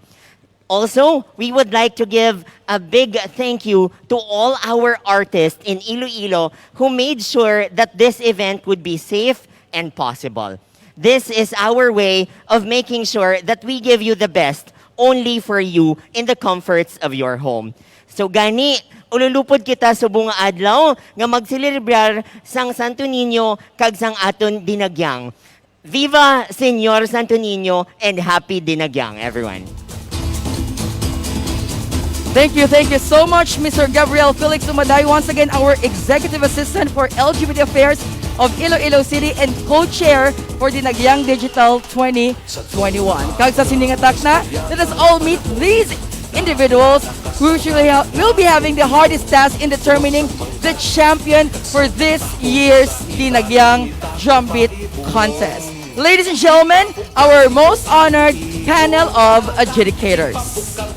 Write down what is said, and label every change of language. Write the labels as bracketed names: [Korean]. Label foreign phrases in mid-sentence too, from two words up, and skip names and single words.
[English] Also, we would like to give a big thank you to all our artists in Iloilo who made sure that this event would be safe and possible. This is our way of making sure that we give you the best only for you in the comforts of your home. [Hiligaynon] So gani, ululupod kita sa bunga adlaw nga magsilibrar sang Santo Niño kag sang aton Dinagyang. [English] Viva Señor Santo Niño and happy Dinagyang, everyone. Thank you so much, Mr. Gabriel Felix Umaday. Once again, our Executive Assistant for LGBT Affairs of Iloilo City and co-chair for the Dinagyang Digital 2021. [Hiligaynon] Kag sa siningatak na, [English] let us all meet these individuals who will be having the hardest task in determining the champion for this year's Dinagyang Drumbeat contest. Ladies and gentlemen, our most honored panel of adjudicators.